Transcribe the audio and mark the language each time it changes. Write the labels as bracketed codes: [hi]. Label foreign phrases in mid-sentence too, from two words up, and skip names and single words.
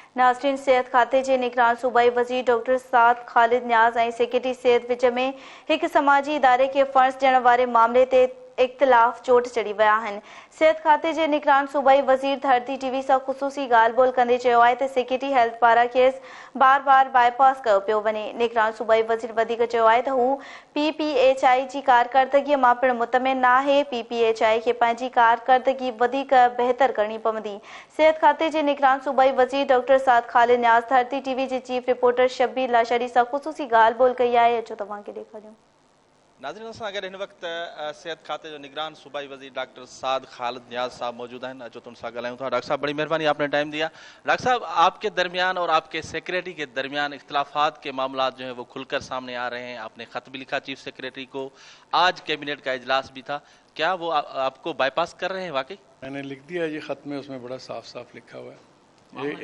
[sd] नाज़रीन, सेहत खाते के निगरान सूबाई वज़ीर डॉक्टर साद ख़ालिद न्याज़ और सेक्रेटरी सेहत विच में एक समाजी इदारे के फंड्स ॾियण वारे मामले ते इख्तिलाफ चोट चढ़ी विया आहिनि। सेहत खाते के निगरान सूबाई वज़ीर धरती टीवी से ख़ुसूसी ॻाल्हि ॿोल कंदे चयो आहे त [en] secretary health [sd] पारां खेसि बार बार बाईपास कयो पियो वञे। निगरान सूबाई वज़ीर वधीक चयो आहे त हू PPHI जी कारकर्दगीअ मां पिणु मुतमिन न आहे। PPHI खे पंहिंजी कारकर्दगी वधीक बहितर करणी पवंदी। सेहत खाते के निगरान सूबाई वज़ीर डॉक्टर साद ख़ालिद न्याज़ धरती टीवी के [en] chief reporter [sd] शब्बीर लाशारी से ख़ुसूसी ॻाल्हि ॿोल कई आहे। अचो तव्हांखे ॾेखारियूं। नाज़रीन, असां अगर इन वक्त सेहत खाते जो निगरान सूबाई वज़ीर डॉक्टर साद ख़ालिद न्याज़ साहब मौजूद हैं। अचो तुम सां ॻाल्हायूं था। [ur] ڈاکٹر صاحب، بڑی مہربانی، آپ نے ٹائم دیا۔ ڈاکٹر صاحب، آپ کے درمیان اور آپ کے سیکرٹری کے درمیان اختلافات کے معاملہ جو ہے وہ کھل کر سامنے آ رہے ہیں. آپ نے خط بھی لکھا [en] chief secretary [ur] کو، آج کیبنٹ کا اجلاس بھی تھا. کیا وہ آپ کو بائی پاس کر رہے ہیں واقعی? میں نے لکھ دیا جی خط میں، اس میں بڑا صاف صاف لکھا ہوا ہے.